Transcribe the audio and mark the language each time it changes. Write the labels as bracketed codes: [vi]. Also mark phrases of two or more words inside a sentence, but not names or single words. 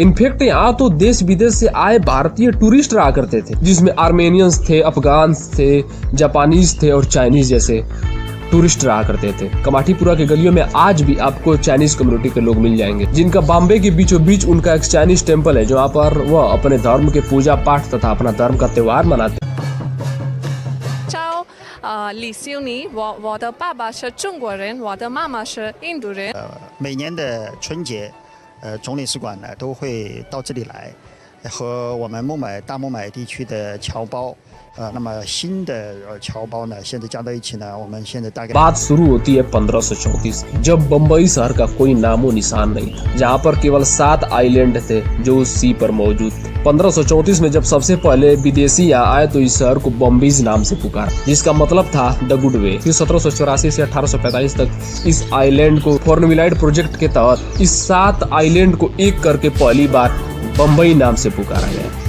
[hi] इनफैक्ट यहाँ तो देश विदेश से आए भारतीय टूरिस्ट रहा करते थे, जिसमें आर्मेनियंस थे, अफगान थे, जापानीज थे और चाइनीज जैसे टूरिस्ट रहा करते थे। कमाठीपुरा के गलियों में आज भी आपको [en] Chinese community [hi] के लोग मिल जाएंगे, जिनका बॉम्बे के बीचों बीच उनका एक [en] Chinese temple [hi] है, जहाँ पर वह अपने धर्म के पूजा पाठ तथा अपना धर्म का त्योहार मनाते हैं। [zh] 李修尼，我的爸爸是中国人，我的妈妈是印度人。每年的春节，总领事馆呢都会到这里来，和我们大孟买地区的侨胞，那么新的侨胞呢，现在加到一起呢，我们现在大概。 [hi] बात शुरू होती है 1534 जब बम्बई शहर का कोई नामो निशान नहीं था, जहाँ पर केवल 7 आइलैंड थे जो उस सी पर मौजूद थे। 1534 में जब सबसे पहले विदेशी यहाँ आए तो इस शहर को बम्बीज नाम से पुकारा, जिसका मतलब था [en] the good way. [hi] फिर 1784 से 1845 तक इस आइलैंड को कॉर्नवालिस प्रोजेक्ट के तहत इस 7 आइलैंड को एक करके पहली बार बम्बई नाम से पुकारा गया।